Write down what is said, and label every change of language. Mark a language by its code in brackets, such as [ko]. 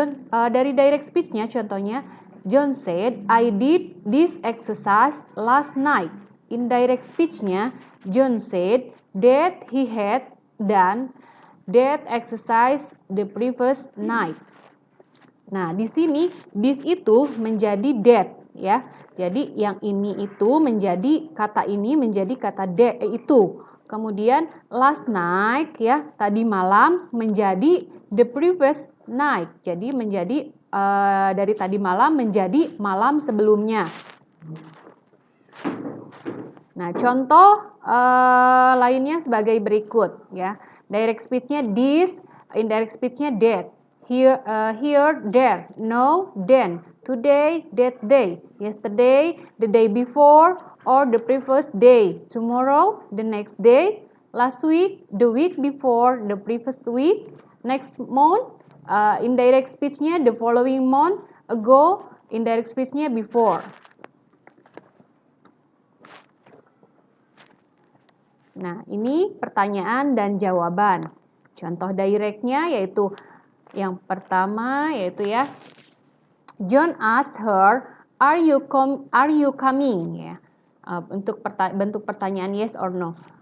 [id] Dari direct speech-nya, contohnya, [en] John said, I did this exercise last night. Indirect speech-nya, John said that he had done that exercise the previous night. [id] Nah, di sini this itu menjadi that, ya. Jadi yang ini itu menjadi kata ini menjadi kata that itu. Kemudian [en] last night, [id] ya, tadi malam menjadi [en] the previous night. [id] Jadi menjadi dari tadi malam menjadi malam sebelumnya. Nah, contoh lainnya sebagai berikut, ya. [en] Direct speech-nya this, indirect speech-nya that. Here, there, no, then, today, that day, yesterday, the day before, or the previous day, tomorrow, the next day, last week, the week before, the previous week, next month, indirect speech-nya the following month, ago, indirect speech-nya before. [id] Nah, ini pertanyaan dan jawaban. Contoh direct-nya yaitu yang pertama yaitu ya, [en] John asked her, "Are you coming?" [id] Ya. Untuk bentuk pertanyaan [en] yes or no.